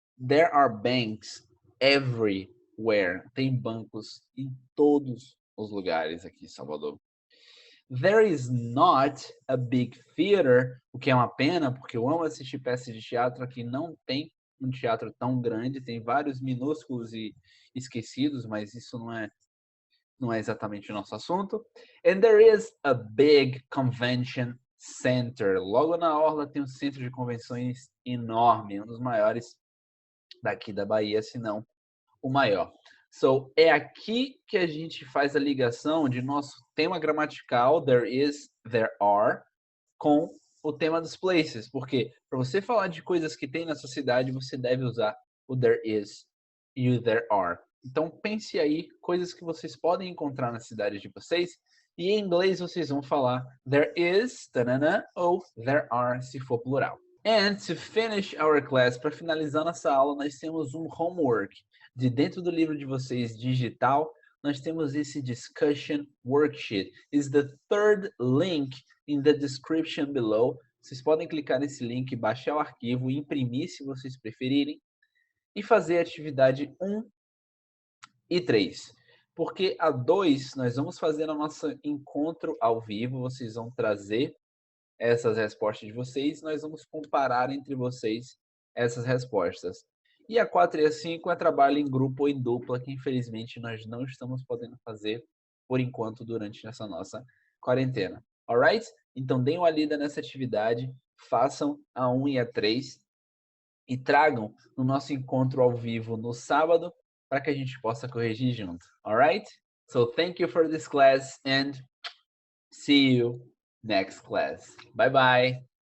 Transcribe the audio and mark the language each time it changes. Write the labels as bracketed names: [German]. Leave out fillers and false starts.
[English] There are banks everywhere. [Portuguese] Tem bancos em todos os lugares aqui em Salvador. [English] There is not a big theater, [Portuguese] o que é uma pena, porque eu amo assistir peças de teatro. Aqui não tem um teatro tão grande, tem vários minúsculos e esquecidos, mas isso não é exatamente o nosso assunto. [English] And there is a big convention center. [Portuguese] Logo na orla tem um centro de convenções enorme, um dos maiores daqui da Bahia, se não o maior. So, é aqui que a gente faz a ligação de nosso tema gramatical, there is, there are, com o tema dos places. Porque para você falar de coisas que tem na sua cidade, você deve usar o there is e o there are. Então pense aí coisas que vocês podem encontrar na cidade de vocês. E em inglês vocês vão falar there is, tanana, ou there are, se for plural. [English] And to finish our class, [Portuguese] para finalizar nossa aula, nós temos um homework. De dentro do livro de vocês digital, nós temos esse discussion worksheet. [English] Is the third link in the description below. [Portuguese] Vocês podem clicar nesse link, baixar o arquivo, imprimir se vocês preferirem e fazer a atividade 1 e 3. Porque a 2 nós vamos fazer o nosso encontro ao vivo, vocês vão trazer essas respostas de vocês, nós vamos comparar entre vocês essas respostas. E a 4 e a 5 é trabalho em grupo ou em dupla, que infelizmente nós não estamos podendo fazer por enquanto durante essa nossa quarentena. Alright? Então deem uma lida nessa atividade, façam a 1 e a 3 e tragam no nosso encontro ao vivo no sábado para que a gente possa corrigir junto. [English] Alright? So thank you for this class and see you next class. Bye bye.